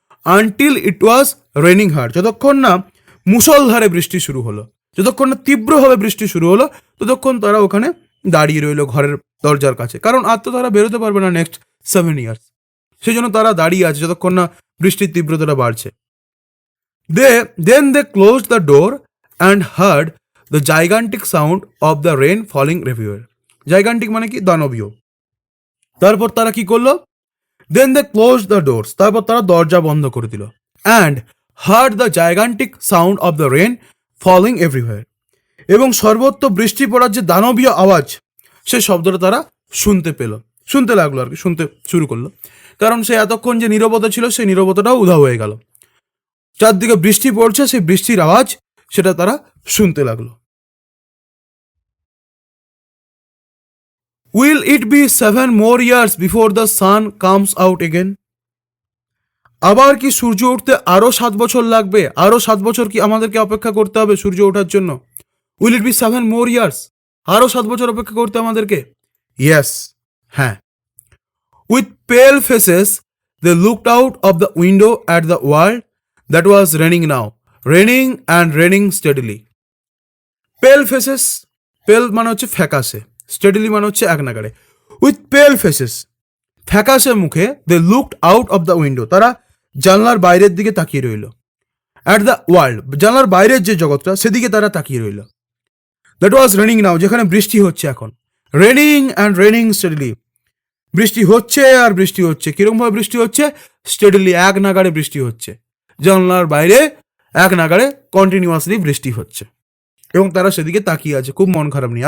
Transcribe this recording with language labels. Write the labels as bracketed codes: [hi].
[en] until it was raining hard, [bn] যতক্ষণ না মুষলধারে বৃষ্টি শুরু হলো, যতক্ষণ না তীব্রভাবে বৃষ্টি শুরু হলো, ততক্ষণ তারা ওখানে দাঁড়িয়ে রইলো ঘরের দরজার কাছে। কারণ আর তো তারা বেরোতে পারবে না [en] next 7 years, [bn] সেই জন্য তারা দাঁড়িয়ে আছে যতক্ষণ না বৃষ্টির তীব্রতাটা বাড়ছে। [en] Then they closed the door and heard the gigantic sound of the rain falling everywhere. [bn] Gigantic মানে কি? দানবীয়। তারপর তারা কি করলো? [en] Then they closed the doors. [bn] তারপর তারা দরজা বন্ধ করে দিল। [en] And heard the gigantic sound of the rain falling everywhere. [bn] এবং সর্বত্র বৃষ্টি পড়ার যে দানবীয় আওয়াজ, সেই শব্দটা তারা শুনতে লাগলো আর কি, শুনতে শুরু করলো। কারণ সে এতক্ষণ যে নীরবতা ছিল, সেই নীরবতাটাও উধাও হয়ে গেল। চারদিকে বৃষ্টি পড়ছে, সেই বৃষ্টির আওয়াজ সেটা তারা শুনতে লাগলো। [en] Will it be 7 more years before the sun comes out again? [bn] আবার কি সূর্য উঠতে আরো 7 বছর লাগবে? আরো 7 বছর কি আমাদেরকে অপেক্ষা করতে হবে সূর্য ওঠার জন্য? [en] Will it be 7 more years? [bn] আরো 7 বছর অপেক্ষা করতে আমাদেরকে? [en] Yes, [bn] হ্যাঁ। [en] With pale faces, they looked out of the window at the world that was raining now, raining steadily. [bn] Pale faces, pale মানে হচ্ছে ফ্যাকাশে, steadily মানে হচ্ছে এক নাগাড়ে। [en] With pale faces, [bn] ফ্যাকাশে মুখে, [en] they looked out of the window, [bn] তারা জানলার বাইরের দিকে তাকিয়ে রইল। [en] At the world, [bn] জানলার বাইরের যে জগৎটা, সেদিকে তারা তাকিয়ে রইল। [en] That was raining now, [bn] যেখানে বৃষ্টি হচ্ছে এখন। [en] Raining steadily, [bn] বৃষ্টি হচ্ছে আর বৃষ্টি হচ্ছে। কিরকম ভাবে বৃষ্টি হচ্ছে? স্টেডিলি, এক নাগাড়ে বৃষ্টি হচ্ছে। জানলার বাইরে এক নাগাড়ে কন্টিনিউয়াসলি বৃষ্টি হচ্ছে, এবং তারা সেদিকে তাকিয়ে আছে খুব মন খারাপ নিয়ে।